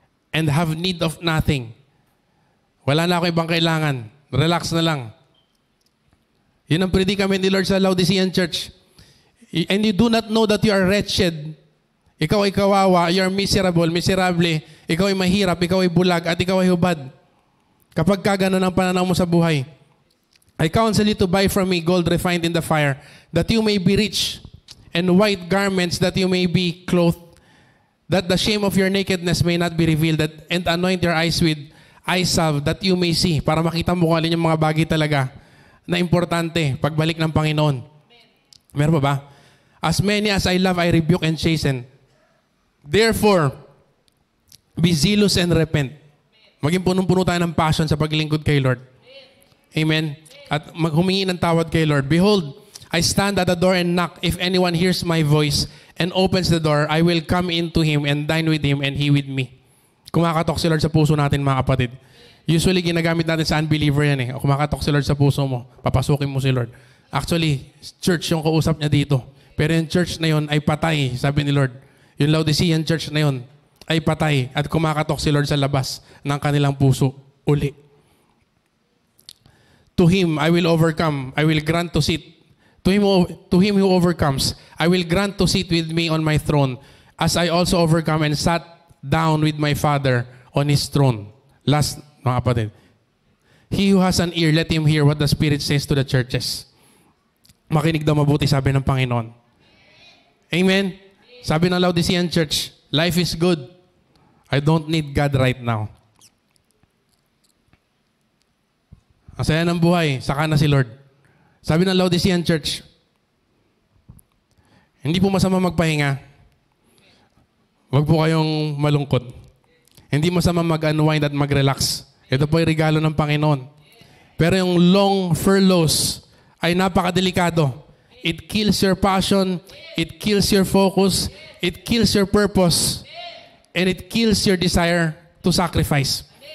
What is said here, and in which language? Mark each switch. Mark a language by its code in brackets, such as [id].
[en] And have need of nothing. [tl] Wala na ako ibang kailangan. Relax na lang. Yun ang predicament ni Lord sa Laodicean Church. [en] And you do not know that you are wretched. [tl] Ikaw ay kawawa. [en] You are miserable, miserable. [tl] Ikaw ay mahirap, ikaw ay bulag, at ikaw ay hubad. Kapag kagano ng pananaw mo sa buhay, [en] I counsel you to buy from me gold refined in the fire, that you may be rich, and white garments that you may be clothed, that the shame of your nakedness may not be revealed, and anoint your eyes with eye salve, that you may see, [tl] para makita mo kung alin yung mga bagay talaga na importante pagbalik ng Panginoon. Meron pa ba? [en] As many as I love, I rebuke and chasten. Therefore, be zealous and repent. [tl] Maging punong-puno tayo ng passion sa paglingkod kay Lord. Amen? At maghumingi ng tawad kay Lord. [en] Behold, I stand at the door and knock. If anyone hears my voice and opens the door, I will come into him and dine with him and he with me. [tl] Kumakatok si Lord sa puso natin, mga kapatid. Usually, ginagamit natin sa unbeliever yan eh. Kumakatok si Lord sa puso mo. Papasukin mo si Lord. Actually, church yung kausap niya dito. Pero yung church na yun ay patay, sabi ni Lord. Yung Laodicean church na yun ay patay at kumakatok si Lord sa labas ng kanilang puso uli. [en] To him I will overcome. I will grant to sit. To him who overcomes, I will grant to sit with me on my throne, as I also overcome and sat down with my Father on his throne. Last, [tl] mga kapatid. [en] He who has an ear, let him hear what the Spirit says to the churches. [tl] Makinig daw mabuti, sabi ng Panginoon. Amen? Sabi ng [en] Laodicean Church, life is good. I don't need God right now. [tl] Ang saya ng buhay, saka na si Lord. Sabi ng Laodicean Church, hindi po masama magpahinga. Huwag po kayong malungkot. Hindi masama mag-unwind at mag-relax. Ito po ay regalo ng Panginoon. Pero yung long furloughs ay napakadelikado. [en] It kills your passion, it kills your focus, it kills your purpose, and it kills your desire to sacrifice.